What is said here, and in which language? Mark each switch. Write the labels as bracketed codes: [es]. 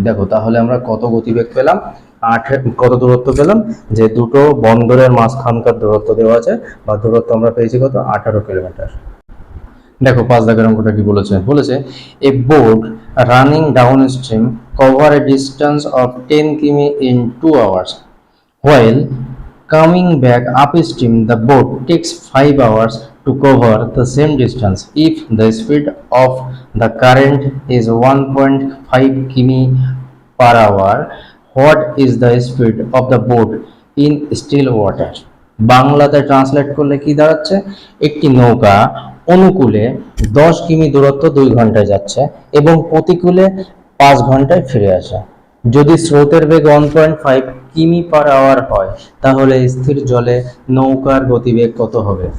[bn] দেখো তাহলে আমরা কত গতিবেগ পেলাম, কত দূরত্ব পেলাম, যে দুটো বন্দরের মাঝখানকার দূরত্ব দেওয়া আছে, বা দূরত্ব আমরা পেয়েছি কত, 18 কিলোমিটার। দেখো 5 দাগের অঙ্কটা কি বলেছে, [en] A boat running downstream cover a distance of 10 কিমি in 2 hours. While coming back upstream, the boat takes 5 hours to cover the same distance. If the speed of the current is 1.5 km per hour, what is the speed of the boat in still water? [bn] বাংলাতে translate করলে কি দাঁড়াচ্ছে, একটি নৌকা অনুকূলে 10 কিমি দূরত্ব 2 ঘন্টায় যাচ্ছে এবং প্রতিকূলে 5 ঘন্টায় ফিরে আসে। যদি স্রোতের বেগ 1.5 কিমি পার আওয়ার হয়, তাহলে স্থির জলে নৌকার গতিবেগ কত হবে?